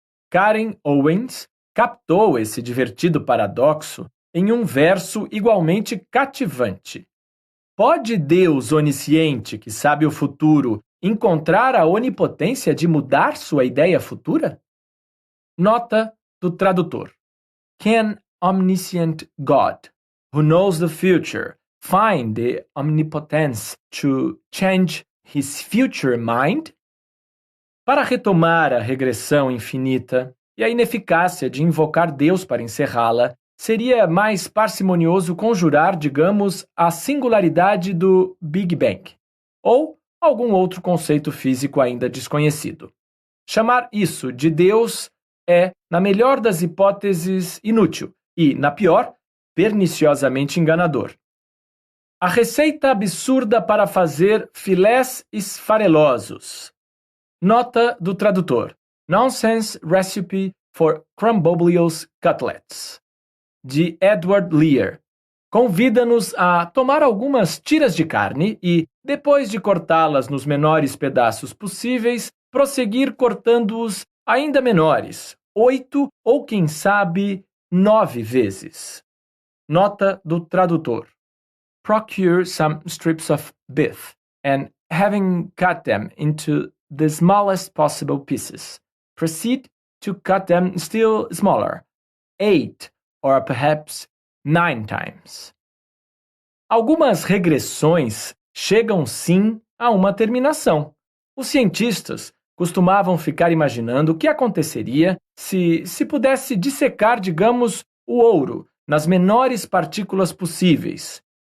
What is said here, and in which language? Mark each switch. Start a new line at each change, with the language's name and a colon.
Portuguese: Karen Owens captou esse divertido paradoxo em um verso igualmente cativante. Pode Deus onisciente, que sabe o futuro, encontrar a onipotência de mudar sua ideia futura? Nota do tradutor.
English: Can omniscient God, who knows the future, find the omnipotence to change his future mind?
Portuguese: Para retomar a regressão infinita e a ineficácia de invocar Deus para encerrá-la, seria mais parcimonioso conjurar, digamos, a singularidade do Big Bang, ou algum outro conceito físico ainda desconhecido. Chamar isso de Deus é, na melhor das hipóteses, inútil e, na pior, perniciosamente enganador. A receita absurda para fazer filés esfarelosos. Nota do tradutor. Nonsense Recipe for Crumboblios Cutlets, de Edward Lear. Convida-nos a tomar algumas tiras de carne e, depois de cortá-las nos menores pedaços possíveis, prosseguir cortando-os ainda menores, 8 ou, quem sabe, 9 vezes. Nota do tradutor.
English: Procure some strips of beef and, having cut them into the smallest possible pieces, proceed to cut them still smaller, 8 or perhaps 9 times.
Portuguese: Algumas regressões chegam sim a uma terminação. Os cientistas costumavam ficar imaginando o que aconteceria se pudesse dissecar, digamos, o ouro nas menores partículas possíveis.